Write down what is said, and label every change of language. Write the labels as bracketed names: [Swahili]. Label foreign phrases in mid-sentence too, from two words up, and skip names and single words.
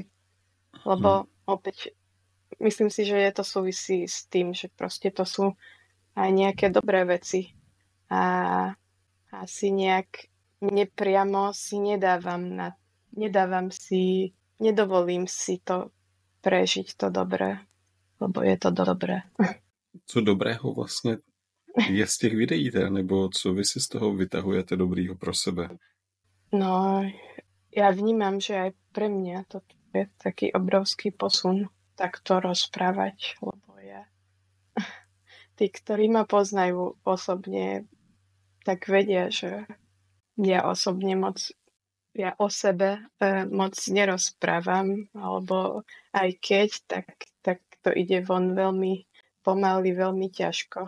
[Slovak] Lebo opäť myslím si, že to súvisí s tým, že proste to sú aj nejaké dobré veci a asi nejak nepriamo si nedovolím si to prežiť to dobré, lebo je to dobré. [Czech] Co dobrého vlastně je z těch videí, nebo co vy si z toho vytahujete dobrýho pro sebe? No, [Slovak] ja vnímam, že aj pre mňa to je taký obrovský posun takto rozprávať, lebo tí, ktorí ma poznajú osobne, tak vedia, že ja o sebe moc nerozprávam, alebo aj keď, tak to ide von veľmi pomaly, veľmi ťažko.